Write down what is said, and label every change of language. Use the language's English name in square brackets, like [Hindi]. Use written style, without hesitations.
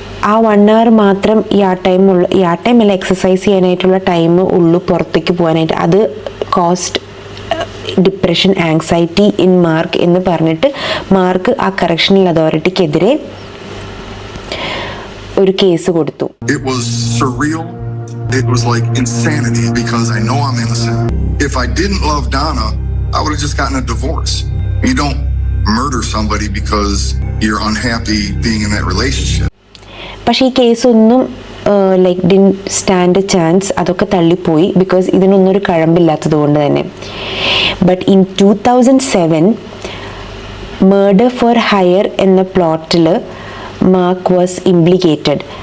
[Malayalam] ആ 1 hour മാത്രം yard time അല്ല, എക്സസൈസ് ചെയ്യാനായിട്ടുള്ള ടൈം ഉള്ളൂ പുറത്തേക്ക് പോകാനായിട്ട്. അത് [English] caused depression, anxiety in Mark [Malayalam] എന്ന് പറഞ്ഞിട്ട് മാർക്ക് ആ കറക്ഷണൽ അതോറിറ്റിക്കെതിരെ ഒരു കേസ് കൊടുത്തു. [English] It was surreal. It was like insanity because I know I'm innocent. If I didn't love Donna, I would have just gotten a divorce. You don't murder somebody because you're unhappy being in that relationship. [Malayalam] പക്ഷേ ഈ കേസൊന്നും like [English] Didn't stand a chance. [Malayalam] അതൊക്കെ തള്ളിപ്പോയി because ഇതിനൊന്നും ഒരു കഴമ്പില്ലാത്തത് കൊണ്ട് തന്നെ. [English] but in 2007 murder for hire [Malayalam] എന്ന പ്ലോട്ടിൽ [English] Mark was implicated.